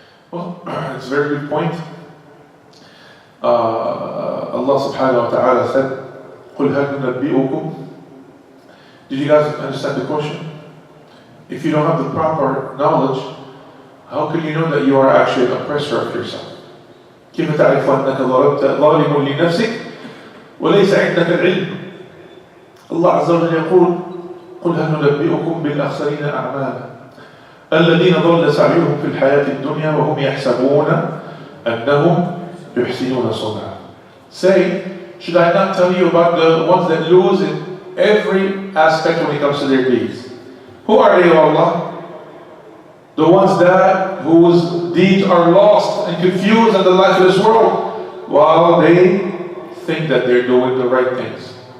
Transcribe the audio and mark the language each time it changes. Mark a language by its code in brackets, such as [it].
[en] Well, it's a very good point. Allah subhanahu wa ta'ala said, [ar] قُلْ هَلْ نُنَبِّئُكُمْ. [en] Did you guys understand the question? If you don't have the proper knowledge, how can you know that you are actually an oppressor of yourself? [ar] كيف تعرف أنك ظالم لنفسك وليس عندك العلم؟ الله عز وجل يقول قل هل ننبئكم بالأخسرين أعمالا الذين ضل سعيهم في الحياة الدنيا وهم يحسبون أنهم يحسنون صنعا. [en] Say, should I not tell you about the ones that lose in every aspect when it comes to their deeds? Who are they, O Allah? The ones whose deeds are lost and confused in the life of this world, while they think that they're doing the right things.